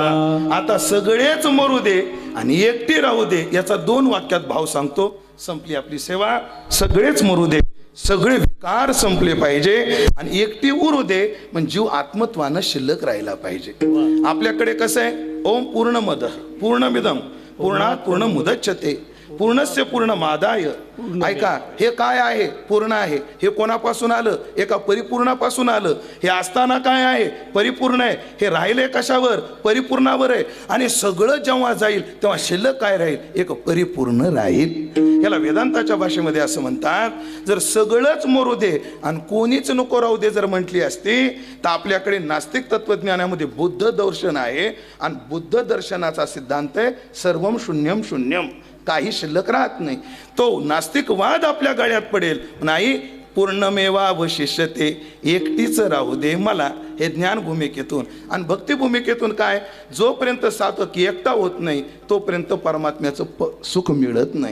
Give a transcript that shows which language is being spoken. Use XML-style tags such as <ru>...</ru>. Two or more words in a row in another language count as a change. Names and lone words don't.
<mr>आता सगळेच मरू दे आणि एकटी राहू दे, याचा 2 वाक्यात भाव सांगतो. संपली आपली सेवा. सगळेच मरू दे, सगळे विकार संपले पाहिजे आणि एकटी उरू दे, म्हणजे जीव आत्मत्वानं शिल्लक राहिला पाहिजे. आपल्याकडे कसं आहे,</mr> <sa>ओम पूर्णमद पूर्णमिदम पूर्णात पूर्णमुदच्यते पूर्णस्य पूर्णमादाय.</sa> <mr>ऐका, हे काय आहे, पूर्ण आहे. हे कोणापासून आलं, एका परिपूर्णापासून आलं. हे असताना काय आहे, परिपूर्ण आहे. हे राहिले कशावर, परिपूर्णावर आहे. आणि सगळं जेव्हा जाईल तेव्हा शिल्लक काय राहील, एक परिपूर्ण राहील. याला वेदांताच्या भाषेमध्ये असं म्हणतात, जर सगळंच मरू दे आणि कोणीच नको राहू दे जर म्हटली असती, तर आपल्याकडे नास्तिक तत्वज्ञानामध्ये बुद्ध दर्शन आहे आणि बुद्ध दर्शनाचा सिद्धांत आहे</mr> <sa>सर्वम शून्यम शून्यम,</sa> <mr>काही शिल्लक राहत नाही. तो नास्तिकवाद आपल्या गळ्यात पडेल. नाही, पूर्णमेवावशिष्यते, एकटीच राहू दे मला. हे ज्ञान भूमिकेतून. आणि भक्ती भूमिकेतून काय, जोपर्यंत साधक एकटा होत नाही तोपर्यंत परमात्म्याचं सुख मिळत नाही.</mr>